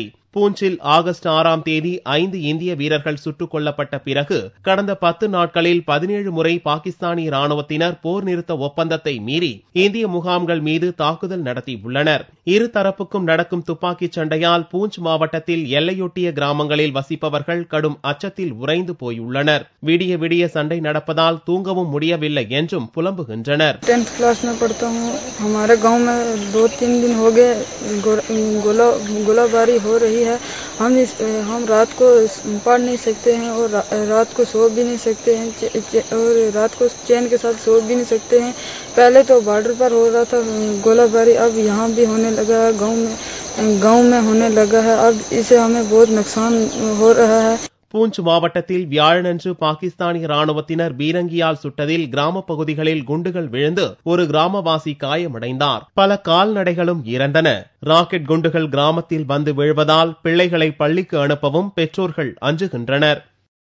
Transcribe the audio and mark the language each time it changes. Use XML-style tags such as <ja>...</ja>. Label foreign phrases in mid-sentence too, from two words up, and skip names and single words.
<ta>பூஞ்சில் ஆகஸ்ட் 6ஆம் தேதி 5 இந்திய வீரர்கள் சுட்டுக் கொல்லப்பட்ட பிறகு கடந்த 10 நாட்களில் 17 முறை பாகிஸ்தானிய ராணுவத்தினர் போர் நிறுத்த ஒப்பந்தத்தை மீறி இந்திய முகாம்கள் மீது தாக்குதல் நடத்தியுள்ளனர். இரு தரப்புக்கும் நடக்கும் துப்பாக்கிச் சண்டையால் பூஞ்ச் மாவட்டத்தில் எல்லையொட்டிய கிராமங்களில் வசிப்பவர்கள் கடும் அச்சத்தில் உறைந்து போயுள்ளனர். விடிய விடிய சண்டை நடப்பதால் தூங்கவும் முடியவில்லை என்றும் புலம்புகின்றனர்.</ta> <hi>10th क्लास में पढ़ता हूँ. हमारे गांव में 2-3 दिन हो गए गोलाबारी हो रही है. हम रात को पढ़ नहीं सकते हैं और रात को सो भी नहीं सकते हैं और रात को चैन के साथ सो भी नहीं सकते हैं. पहले तो बॉर्डर पर हो रहा था गोलाबारी, अब यहाँ भी होने लगा है, गांव में होने लगा है. अब इससे हमें बहुत नुकसान हो रहा है.</hi> <ta>பூஞ்ச் மாவட்டத்தில் வியாழனன்று பாகிஸ்தானிய ராணுவத்தினர் பீரங்கியால் சுட்டதில் கிராம பகுதிகளில் குண்டுகள் விழுந்து ஒரு கிராமவாசி காயமடைந்தார். பல கால்நடைகளும் இறந்தன. ராக்கெட் குண்டுகள் கிராமத்தில் வந்து விழுவதால் பிள்ளைகளை பள்ளிக்கு அனுப்பவும் பெற்றோர்கள் அஞ்சுகின்றனர்.</ta>